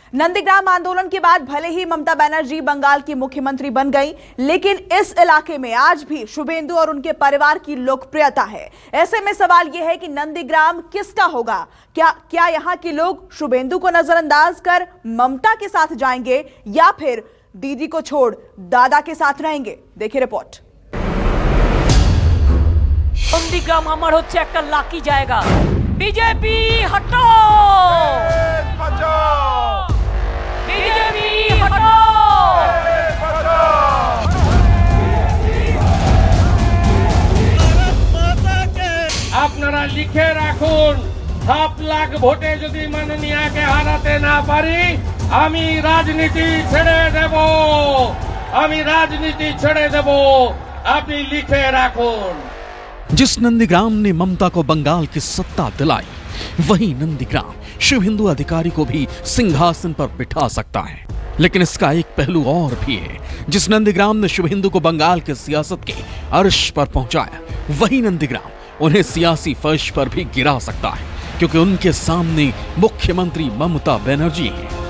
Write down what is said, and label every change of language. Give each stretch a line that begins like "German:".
Hindi: नंदीग्राम आंदोलन के बाद भले ही ममता बनर्जी बंगाल की मुख्यमंत्री बन गई, लेकिन इस इलाके में आज भी शुभेंदु और उनके परिवार की लोकप्रियता है। ऐसे में सवाल यह है कि नंदीग्राम किसका होगा? क्या यहाँ के लोग शुभेंदु को नजरअंदाज कर ममता के साथ जाएंगे या फिर दीदी को छोड़ दादा के साथ रहेंगे? देखिए रिपोर्ट।
Bangla: नंदीग्राम আমার হচ্ছে একটা লাকি জায়গা।
Hindi: बीजेपी हटो, बीजेपी हटो।
Bangla: আপনারা লিখে রাখুন, 7 লাখ ভোটে যদি মাননীয়াকে হারাতে না পারি আমি রাজনীতি ছেড়ে দেব, আমি রাজনীতি ছেড়ে দেব। আপনি লিখে রাখুন।
Hindi: जिस नंदीग्राम ने ममता को बंगाल की सत्ता दिलाई, वही नंदीग्राम शुभेंदु अधिकारी को भी सिंहासन पर बिठा सकता है। लेकिन इसका एक पहलू और भी है। जिस नंदीग्राम ने शुभेंदु को बंगाल के सियासत के अर्श पर पहुंचाया, वही नंदीग्राम उन्हें सियासी फर्श पर भी गिरा सकता है, क्योंकि उनके सामने मुख्यमंत्री ममता बनर्जी हैं।